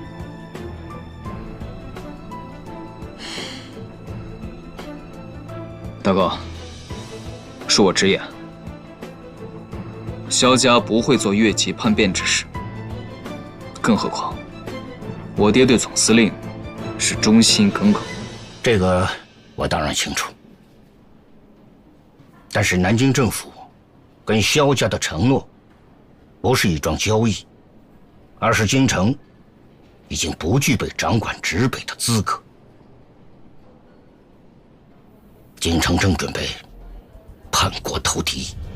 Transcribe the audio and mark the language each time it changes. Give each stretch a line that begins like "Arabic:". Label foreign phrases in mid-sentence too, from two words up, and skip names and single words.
Chinese: 大哥，恕我直言，蕭家不會做越級叛變之事，更何況我爹對總司令是忠心耿耿。這個我當然清楚。但是南京政府跟萧家的承诺，不是一桩交易，而是京城已经不具备掌管直北的资格。京城正准备叛国投敌。